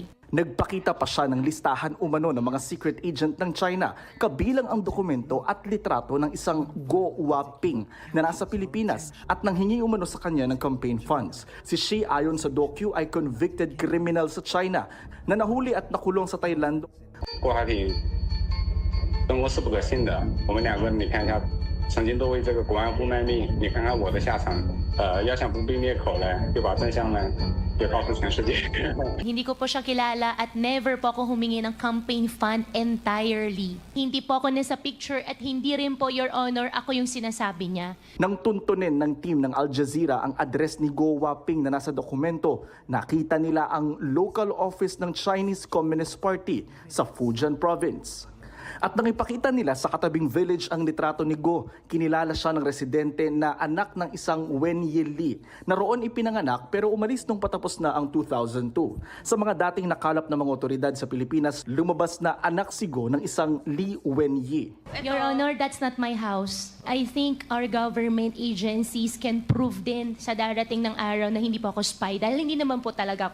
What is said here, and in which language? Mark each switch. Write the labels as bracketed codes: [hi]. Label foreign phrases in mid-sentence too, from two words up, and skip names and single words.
[tl] Nagpakita pa siya ng listahan umano ng mga [en] secret agent [tl] ng China, kabilang ang dokumento at litrato ng isang Go Waping na nasa Pilipinas at nanghingi umano sa kanya ng [en] campaign funds. [tl] Si Shi ayon sa docu ay [en] convicted criminal [tl] sa China na nahuli at nakulong sa Thailand. [zh] 郭海挺跟我是不可信的，我们两个你看一下，曾经都为这个国安部卖命，你看看我的下场，要想不被灭口呢，就把真相呢也告诉全世界。 [tl] Hindi ko po siya kilala at never po ako humingi ng [en] campaign fund entirely. [tl] Hindi po ako nasa picture at hindi rin po, [en] Your Honor, [tl] ako yung sinasabi niya. Nang tuntunin ng team ng Al Jazeera ang address ni Go Waping na nasa dokumento, nakita nila ang [en] local office [tl] ng Chinese Communist Party sa Fujian Province. At nang ipakita nila sa katabing village ang litrato ni Go, kinilala siya ng residente na anak ng isang Wen Yili na roon ipinanganak pero umalis nung patapos na ang 2002. Sa mga dating nakalap ng mga otoridad sa Pilipinas, lumabas na anak si Go ng isang Li Wenyi. [en] Your Honor, that's not my house. I think our government agencies can prove [tl] din sa darating ng araw na hindi po ako spy dahil hindi naman po talaga ako